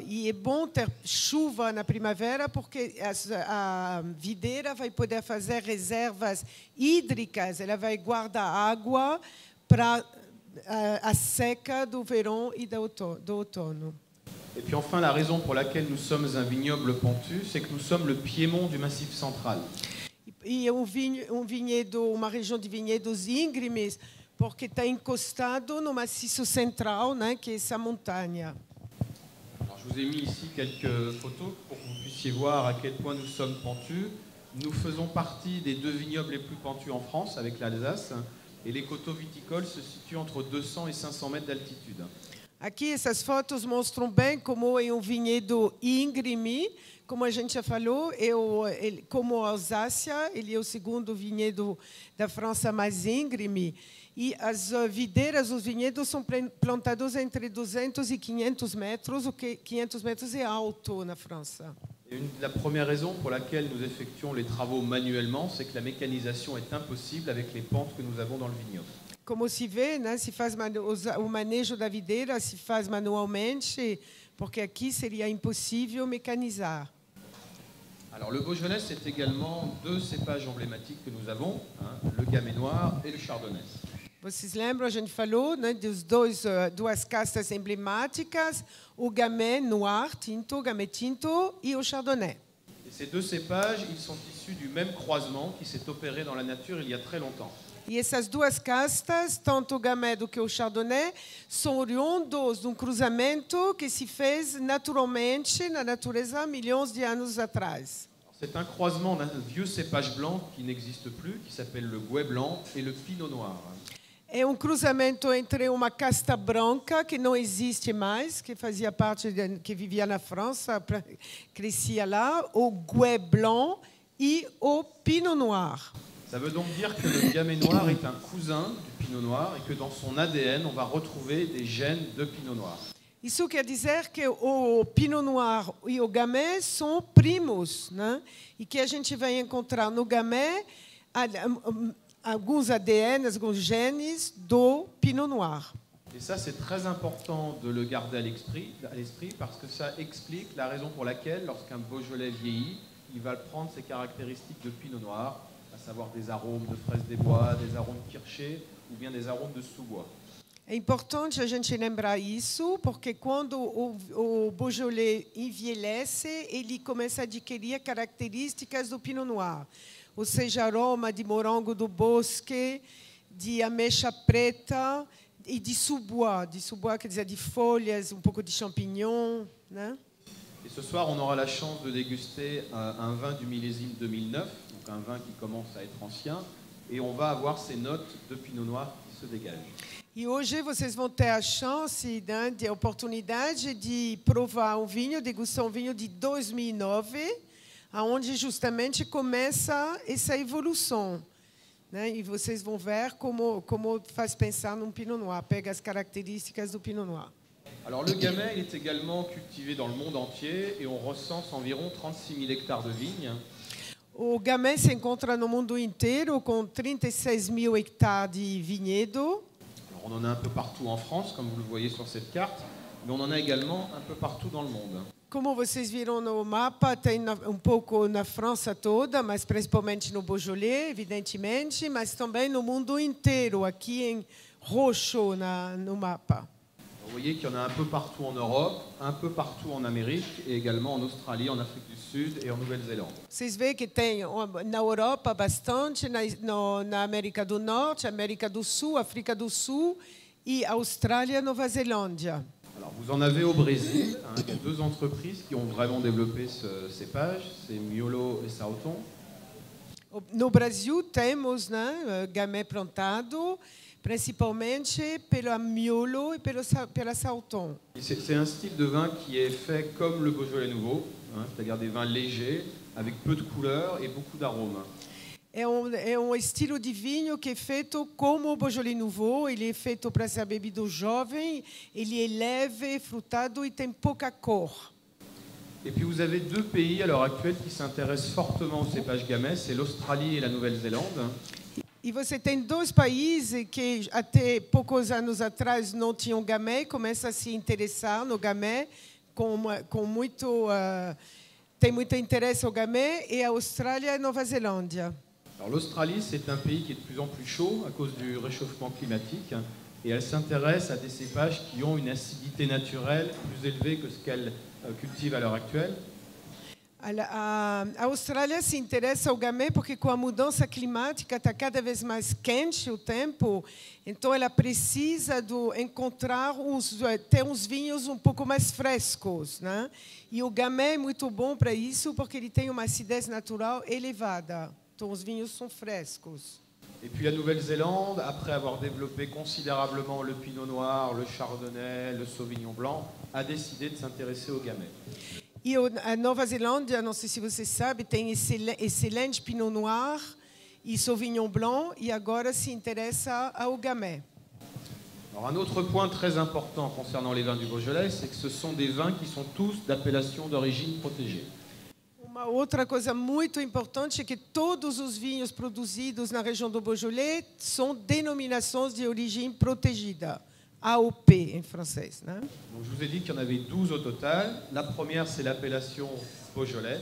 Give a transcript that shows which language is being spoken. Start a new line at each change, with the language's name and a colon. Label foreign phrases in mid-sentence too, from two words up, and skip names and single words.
Portuguese: E é bom ter chuva na primavera, porque a videira vai poder fazer reservas hídricas, ela vai guardar água para a seca do verão e do outono.
French: Et puis enfin, la raison pour laquelle nous sommes un vignoble pentu, c'est que nous sommes le piémont du Massif central.
Portuguese: E vinhedo, uma região de vinhedos íngremes, porque está encostado no maciço central, né, que é essa montanha.
French: Alors, je vous ai mis ici quelques photos pour que vous puissiez voir à quel point nous sommes pentus. Nous faisons partie des deux vignobles les plus pentus en France, avec l'Alsace, et les coteaux viticoles se situent entre 200 et 500 mètres d'altitude.
Portuguese: Aqui essas fotos mostram bem como é vinhedo íngreme, como a gente já falou, como a Alsácia, ele é o segundo vinhedo da França mais íngreme, e as videiras, os vinhedos são plantados entre 200 e 500 metros, o que 500 metros é alto na França.
French: La première raison pour laquelle nous effectuons les travaux manuellement, c'est que la mécanisation est impossible avec les pentes que nous avons dans le vignoble.
Portuguese: Como se vê, né, o manejo da videira se faz manualmente, porque aqui seria impossível mecanizar.
French: Alors le Beaujolais, c'est également deux cépages emblématiques que nous avons, hein, le Gamay noir et le Chardonnay.
Portuguese: Vocês lembram, a gente falou, né, dos duas castas emblemáticas, o Gamay noir, tinto, Gamay tinto, e o Chardonnay.
French: Et ces deux cépages, ils sont issus du même croisement qui s'est opéré dans la nature il y a très longtemps.
Portuguese: E essas duas castas, tanto o Gamay do que o Chardonnay, são oriundos de um cruzamento que se fez naturalmente na natureza milhões de anos atrás.
French: C'est un croisement d'un vieux cépage blanc qui n'existe plus, qui s'appelle le Gouais blanc, et le Pinot noir.
Portuguese: É um cruzamento entre uma casta branca que não existe mais, que fazia parte que vivia na França, crescia lá, o Gouais blanc e o Pinot noir.
French: Ça veut donc dire que le Gamay noir est un cousin du Pinot Noir et que dans son ADN, on va retrouver des gènes de Pinot Noir.
Portuguese: Isso quer dizer que o Pinot Noir e o Gamay são primos, né? E que a gente vai encontrar no Gamay alguns ADN, alguns genes do Pinot Noir.
French: Et ça, c'est très important de le garder à l'esprit parce que ça explique la raison pour laquelle, lorsqu'un Beaujolais vieillit, il va prendre ses caractéristiques de Pinot Noir, à savoir des arômes de fraises des bois, des arômes kirschés ou bien des arômes de sous-bois.
Portuguese: É importante a gente lembrar isso, porque quando o Beaujolais envelhece, ele começa a adquirir características do Pinot Noir, ou seja, aroma de morango do bosque, de ameixa preta e de sous-bois. De sous-bois quer dizer de folhas, um pouco de champignon, né?
French: Et ce soir, on aura la chance de déguster un vin du millésime 2009, donc un vin qui commence à être ancien, et on va avoir ces notes de Pinot Noir qui se dégagent.
Portuguese: E hoje vocês vão ter a chance, né, a oportunidade de provar um vinho, degustar um vinho de 2009, aonde justamente começa essa evolução, né? E vocês vão ver como faz pensar num Pinot Noir, pega as características do Pinot Noir.
French: Alors le Gamay il est également cultivé dans le monde entier et on recense environ 36 000 hectares de vignes.
Portuguese: O Gamay se encontra no mundo inteiro com 36 mil hectares de vinhedo.
French: Alors on en a un peu partout en France, comme vous le voyez sur cette carte, mais on en a également un peu partout dans le monde.
Portuguese: Como vocês viram no mapa, tem pouco na França toda, mas principalmente no Beaujolais, evidentemente, mas também no mundo inteiro, aqui em roxo no mapa.
French: Vous voyez qu'il y en a un peu partout en Europe, un peu partout en Amérique et également en Australie, en Afrique du Sud et en Nouvelle-Zélande.
Portuguese: Vocês veem que tem na Europa bastante, na América do Norte, América do Sul, África do Sul e Austrália, Nova Zelândia.
French: Alors vous en avez au Brésil, hein, il y a deux entreprises qui ont vraiment développé ce cépage, c'est Miolo et Sauton.
Portuguese: No Brasil temos, né, Gamay plantado, principalmente pela Miolo e pela Sauton.
French: C'est un style de vin qui est fait comme le Beaujolais nouveau, hein, c'est-à-dire des vins légers, avec peu de couleurs et beaucoup d'arômes.
Portuguese: É um estilo de vinho que é feito como o Beaujolais Nouveau. Ele é feito para ser bebido jovem, ele é leve, frutado e tem pouca cor.
French: Et puis vous avez deux pays à l'heure actuelle qui s'intéressent fortement au cépage Gamay, c'est l'Australie et la Nouvelle-Zélande.
Portuguese: E você tem dois países que até poucos anos atrás não tinham Gamay, começam a se interessar no Gamay, tem muito interesse ao Gamay, e a Austrália e a Nova Zelândia.
French: Alors l'Australie, c'est un pays qui est de plus en plus chaud à cause du réchauffement climatique et elle s'intéresse à des cépages qui ont une acidité naturelle plus élevée que ce qu'elle cultive à l'heure actuelle.
Portuguese: A Austrália se interessa ao Gamay porque com a mudança climática está cada vez mais quente o tempo, então ela precisa ter uns vinhos um pouco mais frescos, né? E o Gamay é muito bom para isso porque ele tem uma acidez natural elevada. Então os vinhos são frescos.
French: Et puis la Nouvelle-Zélande, après avoir développé considérablement le Pinot Noir, le Chardonnay, le Sauvignon Blanc, a décidé de s'intéresser au Gamay.
Portuguese: E a Nova Zelândia, não sei se você sabe, tem excelente Pinot Noir e Sauvignon Blanc, e agora se interessa ao Gamay.
French: Alors un autre point très important concernant les vins du Beaujolais, c'est que ce sont des vins qui sont tous d'appellation d'origine protégée.
Portuguese: Uma outra coisa muito importante é que todos os vinhos produzidos na região do Beaujolais são denominações de origem protegida, AOP em francês, né?
French: Donc, je vous ai dit qu'il y en avait 12 au total. La première, c'est l'appellation Beaujolais.